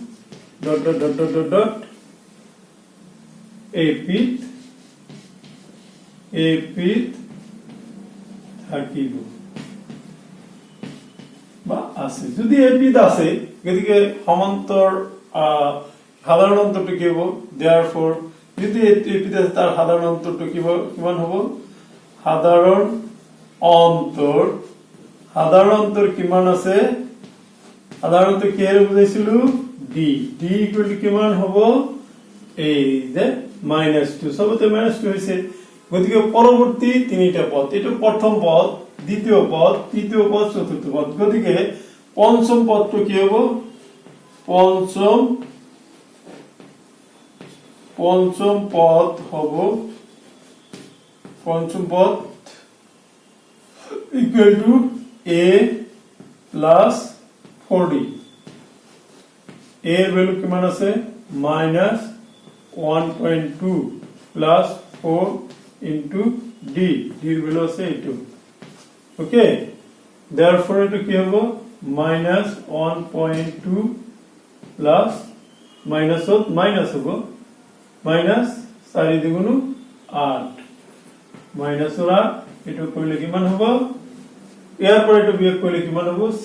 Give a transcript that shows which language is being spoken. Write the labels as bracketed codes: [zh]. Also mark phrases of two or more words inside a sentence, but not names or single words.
[as] এপিত থাকিব বা আছে। যদি এপিত আছে গতিকে সমান্তৰ সাধাৰণ অন্তৰটো কি হব, therefore যদি এপিত আছে তাৰ সাধাৰণ অন্তৰটো কিমান হব, [bn] সাধারণ অন্তর কিমান আছে সাধারণ অন্তর কি এর বুঝাইছিলো [en] d equal to [bn] কিমান হবো এই যে -2 সবতে -2 হইছে গতিকে পরবর্তী তিনটা পদ এটা প্রথম পদ দ্বিতীয় পদ তৃতীয় পদ চতুর্থ পদ গতিকে পঞ্চম পদটা কি হবে পঞ্চম পদ হবে [en] equal to a plus 4d [bn] a এর ভ্যালু কিমান আছে -1.2 [en] plus 4 into d [bn] এর ভ্যালু আছে 2 ওকে therefore এটা কি হবে -1.2 [en] plus minus [bn] হবে মাইনাস 4 দ্বিগুণ 8 মাইনাস 8 এটা করলে কিমান হবে এরপর এটা বিয়োগ করলে কিমান হবে